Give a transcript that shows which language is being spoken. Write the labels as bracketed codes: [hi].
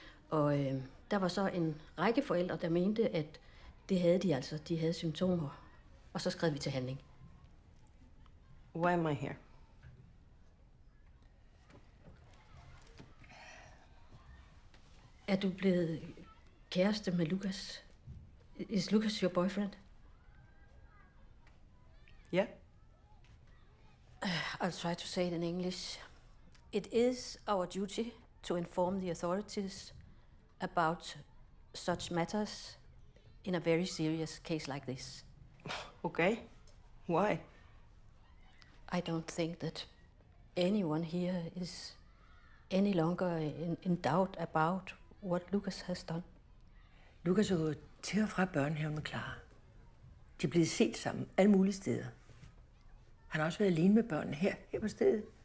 [da] Og der var så en række forældre, der mente, at det havde de altså. De havde symptomer. Og så skrev vi til handling. [en] Why am I here? [da] Er du blevet kæreste med Lucas? [en] Is Lucas your boyfriend? Yeah. I'll try to say it in English. It is our duty to inform the authorities about such matters in a very serious case like this. Okay. Why? I don't think that anyone here is any longer in doubt about what Lucas has done. [da] Lucas er gået til og fra børnehaven med Clara. De er blevet set sammen alle mulige steder. Han har også været alene med børnene her på stedet.